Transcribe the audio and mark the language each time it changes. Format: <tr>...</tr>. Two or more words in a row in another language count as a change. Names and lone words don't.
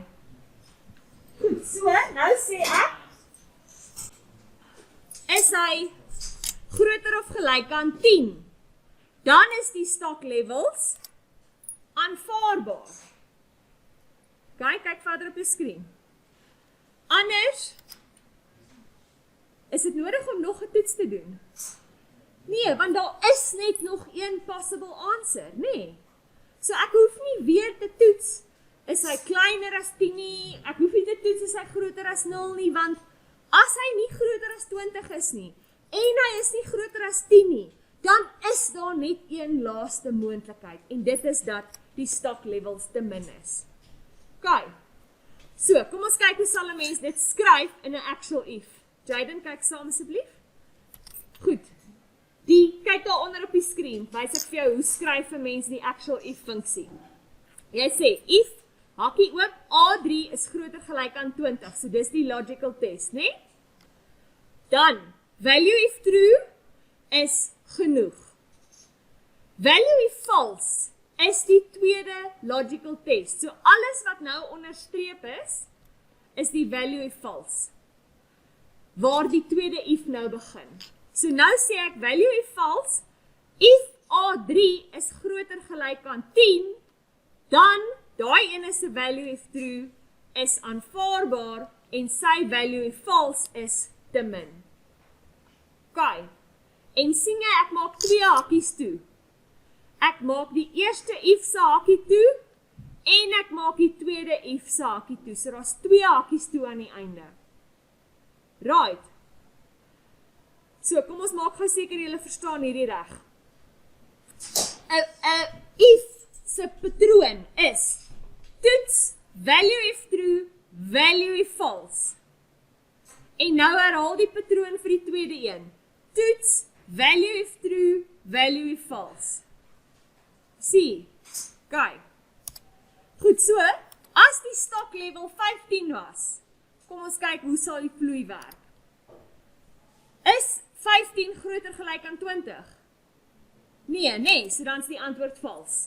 <af>Goed, so, nou sê ek, is hy groter of gelyk aan 10, dan is die</af> <en>stock levels</en> <af>aanvaarbaar. Kyk verder op die skerm. Anders is dit nodig om nog 'n toets te doen. Nee, want daar is net nog een</af> <en>possible answer,</en> <af>nee. So ek hoef nie weer te toets, is hy kleiner as 10 nie, ek hoef nie te toets, is hy groter as 0 nie, want as hy nie groter as 20 is nie, en hy is nie groter as 10 nie, dan is daar net een laaste moontlikheid, en dit is dat die</af> <en>stock levels</en> <af>te min is. Okay, so, kom ons kyk hoe sal 'n mens dit skryf in 'n</af> <en>actual if.</en> <af>Jaden, kyk saam asseblief. Goed, kyk daar onder op die skerm, wys ek vir jou hoe skryf 'n mens die</af> <en>actual if</en> <af>funksie. Jy sê, if, hakkie oop, A3 is groter gelyk aan 20, so dis die</af> <en>logical test,</en> <af>né? Dan,</af> <en>value if true</en> <af>is genoeg.</af> <en>Value if false</en> <af>is die tweede</af> <en>logical test.</en> <af>So alles wat nou onderstreep is die</af> <en>value if false.</en> <af>Waar die tweede if nou begin. So nou sê ek</af> <en>value if false,</en> <af>if A3 is groter gelyk aan 10, dan daai ene se</af> <en>value if true</en> <af>is aanvaarbaar en sy</af> <en>value if false</en> <af>is te min. Okay. En sien jy, ek maak twee hakies toe. Ek maak die eerste if se hakie toe en ek maak die tweede if se hakie toe. So daar's twee hakies toe aan die einde. Right. So kom ons maak gou seker julle verstaan hierdie reg. If se patroon is toets</af> <en>value if true, value if false.</en> <af>En nou herhaal die patroon vir die tweede een.</af> <en>Toets value if true, value if false.</en> <af>C. Kyk. Goed, so, as die stock level 15 was, kom ons kyk hoe sal die vloei werk. Is 15 groter gelyk aan 20? Nee, so dan is die antwoord vals.</af>